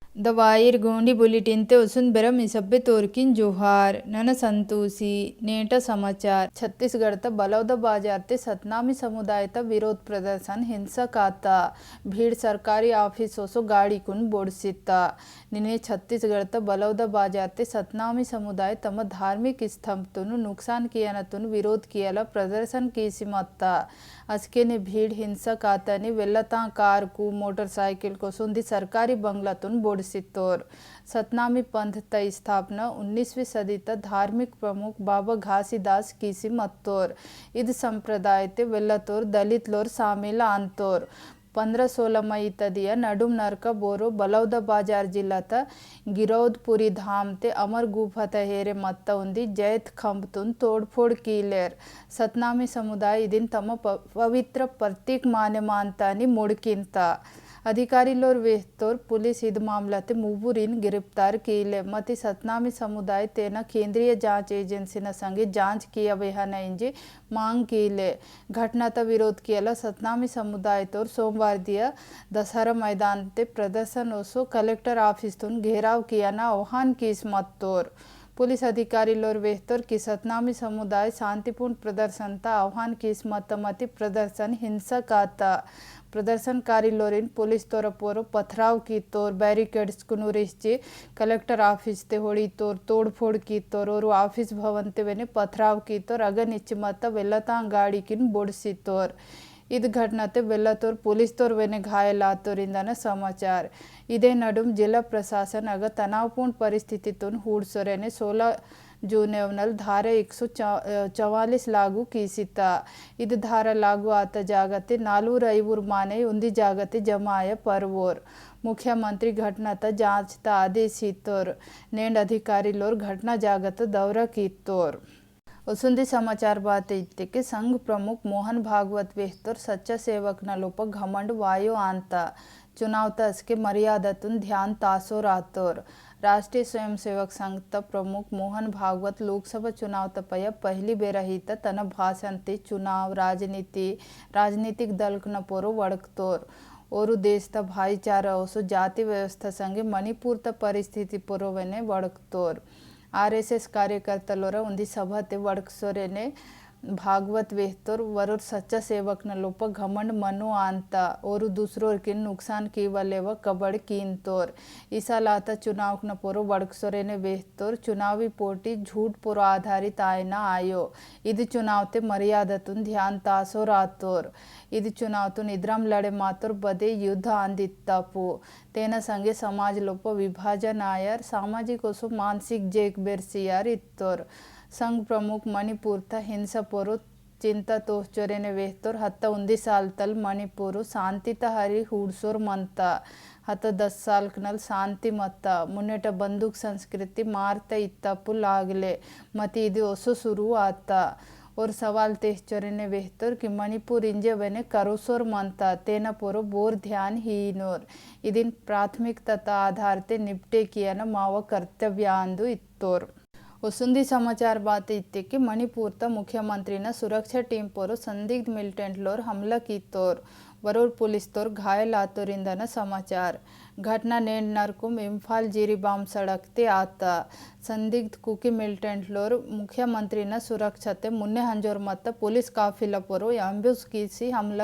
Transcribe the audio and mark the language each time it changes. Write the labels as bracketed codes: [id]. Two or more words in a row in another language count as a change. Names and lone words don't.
[gon] दवाइर गोंडी बुलेटिन ते उसन बेरम इसब्बे तोरकिन जोहार नन संतोषी नेट समाचार छत्तीसगढ़ त बलौदा बाजार ते सतनामी समुदाय त विरोध प्रदर्शन हिंसक आता भीड़ सरकारी ऑफिस सो गाड़ी कुन बोड़सिता निने छत्तीसगढ़ त बलौदा बाजार ते सतनामी समुदाय तम धार्मिक स्तंभ तुन नुकसान किया तुन विरोध किया प्रदर्शन की सिमत्ता अस्के ने भीड़ हिंसक आता ने वेल्लता कार को मोटरसाइकिल को सुंदी सरकारी बंगला तुन बोड़सितोर सतनामी पंथ त स्थापना 19वीं सदी त धार्मिक प्रमुख बाबा घासीदास कीसी मत्तोर इद संप्रदाय ते वेल्लतोर दलित लोर शामिल आंतोर 15-16 मई तदिया नडुम नरक बोरो बलौदा बाजार जिला त गिरौदपुरी धाम ते अमर गुफा त हेरे मत्ता उंदी जैत खंबतुन तोड़फोड़ कीलेर सतनामी समुदाय इदिन तम पवित्र प्रतीक माने मानतानी मुड़किंता अधिकारी लोर वेस्तोर पुलिस इद मामला ते मुबुरिन गिरफ्तार कीले मती सतनामी समुदाय तेना केंद्रीय जांच एजेंसी न संगे जांच किया वेहना इंजे मांग कीले घटना त विरोध किया सतनामी समुदाय तोर सोमवार दिया दशहरा मैदान ते प्रदर्शन ओसो कलेक्टर ऑफिस तुन घेराव किया ना आह्वान किस मत तोर पुलिस अधिकारी लोर वेहतोर की सतनामी समुदाय शांतिपूर्ण प्रदर्शन ता आह्वान किस मत प्रदर्शन हिंसक आता प्रदर्शनकारी लोरिन पुलिस तोर पोरो पथराव की तोर बैरिकेड्स कुनुरिश्ची कलेक्टर ऑफिस ते होड़ी तोर तोड़फोड़ की तोर और ऑफिस भवन ते वेने पथराव की तोर अगन इच्चिमत्ता वेल्लता गाड़ी किन बोड़सी तोर इद घटना ते वेल्लतोर पुलिस तोर वेने घायल आतोरिंदन समाचार इदे नडुम जिला प्रशासन अग तनावपूर्ण परिस्थिति तुन हूडसोरेने 16 जून धारा 144 लागू कीसिता इद धारा लागू आता जागते 4 माने उंदी जागते जमाय परवोर मुख्यमंत्री घटना त जांच त आदेशितोर नेंड अधिकारी लोर घटना जागत दौरा कीतोर वसुंधी समाचार बात इत्ते के संघ प्रमुख मोहन भागवत वेहतोर सच्चा सेवक न लोप घमंड वायु आंता चुनाव तस के मर्यादतुन ध्यान तासोर आतोर राष्ट्रीय स्वयंसेवक संघ त प्रमुख मोहन भागवत लोकसभा चुनाव तपय पहली बेर ही तन भाषण ते चुनाव राजनीतिक दल न पोरो वड़कतोर और देश त भाईचारा ओसो जाति व्यवस्था संगे मणिपुर त परिस्थिति पोरोवेने वड़कतोर आरएसएस कार्यकर्ता उंदी सभा ते वड़कसोरेने भागवत वेहतोर वरोर सच्चा सेवक न लोप घमंड मनो आंता [hi] और दूसरों के [gon] नुकसान की वलेव कबड़ कीन तोर ईसा लाता चुनाव न पोरो वड़कसोरे ने वेहतोर चुनावी पोटी झूठ पोरो आधारित आयना आयो इद चुनाव ते मर्यादतुन ध्यान तासोर आतोर इद चुनाव तुन इद्रम लड़े मातोर बदे युद्ध आंदित्तापु तेना संगे समाज लोप विभाजन आयर सामाजिक ओसो मानसिक जेक बेरसियार इत्तोर संघ प्रमुख मणिपुर त हिंसा पोरो चिंता तोचोरे ने वेहतोर हत्ता 19 साल तल मणिपुर शांति त हरी हूडसोर मनता हत्ता 10 साल कनल शांति मत्ता मुन्नेट बंदूक संस्कृति मारता इत्तापु लागले मती इदी ओसो शुरू आता और सवाल तेचोरे ने वेहतोर कि मणिपुर इंजे वेने करोसोर मनता तेना पोरो बोर ध्यान हीनोर इदिन प्राथमिकता आधार ते निपटे किया न माव कर्तव्य आंदु इत्तोर वसुंधी समाचार बात इत्ते कि मणिपुर त मुख्यमंत्री न सुरक्षा टीम पोरो संदिग्ध मिलिटेंट लोर हमला की तोर वरोर पुलिस तोर घायल आतोरिंदन समाचार घटना नेंड नरकुम इम्फाल जिरीबाम सड़क ते आता संदिग्ध कुकी मिलिटेंट लोर मुख्यमंत्री न सुरक्षा ते मुन्ने हंजोर मत पुलिस काफिला पोरो एम्ब्यूस कीसी हमला